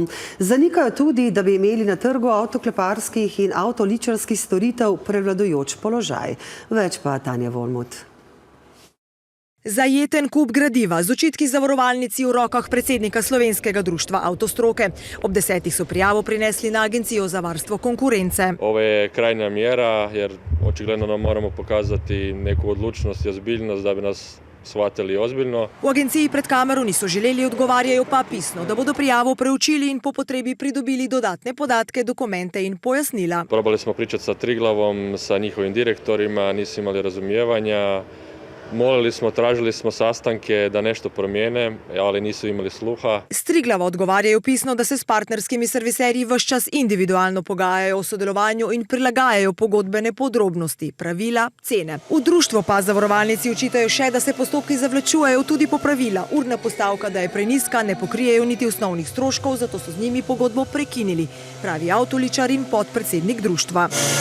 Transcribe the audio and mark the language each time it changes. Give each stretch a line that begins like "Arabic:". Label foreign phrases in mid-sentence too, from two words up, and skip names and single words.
Slovenian: Zanikajo tudi, da bi imeli na trgu avtokleparskih in avtoličarskih storitev prevladujoč položaj. Več pa Tanja Volmut. Zajeten kup gradiva z očitki zavarovalnici v rokah predsednika Slovenskega društva avtostroke. Ob 10 so prijavo prinesli na Agencijo za varstvo konkurence.
Bosnian: Ovo je krajnja mjera jer očigledno nam moramo pokazati neku odlučnost i ozbiljnost da bi nas shvatili ozbiljno.
Slovenian: V agenciji pred kamero niso želeli, odgovarjajo pa pisno, da bodo prijavo preučili in po potrebi pridobili dodatne podatke, dokumente in pojasnila.
Bosnian: Probali smo pričati sa Triglavom, sa njihovim direktorima, nisu imali razumijevanja. Molili smo, tražili smo sastanke da nešto promijene, ali nisu imali sluha.
Slovenian: S Triglava odgovarjajo pisno, da se s partnerskimi serviserji ves čas individualno pogajajo o sodelovanju in prilagajajo pogodbene podrobnosti, pravila, cene. V društvu pa zavarovalnici očitajo še, da se postopki zavlačujejo tudi po pravila. Urna postavka, da je prenizka, ne pokrijejo niti osnovnih stroškov, zato so z njimi pogodbo prekinili, pravi avtoličar in podpredsednik društva.